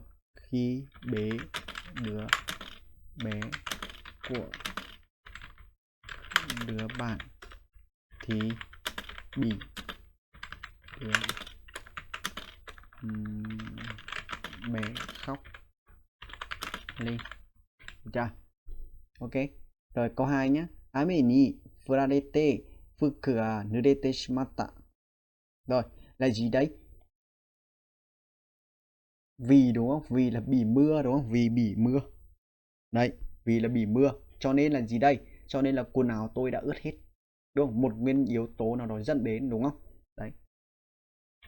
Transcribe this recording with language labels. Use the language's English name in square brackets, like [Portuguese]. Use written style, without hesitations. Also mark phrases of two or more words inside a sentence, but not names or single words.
[Vietnamese] Khi bế đứa bé của đứa bạn thì bị đứa bé khóc lên. Được chưa? Ok. Rồi câu 2 nhé. [Japanese] 雨に降られて服が濡れてしまった. [Vietnamese] Rồi, là gì đấy? Vì, đúng không? Vì là bị mưa, đúng không? Vì bị mưa. Đấy, vì là bị mưa. Cho nên là gì đây? Cho nên là quần áo tôi đã ướt hết. Đúng không? Một nguyên yếu tố nào đó dẫn đến, đúng không?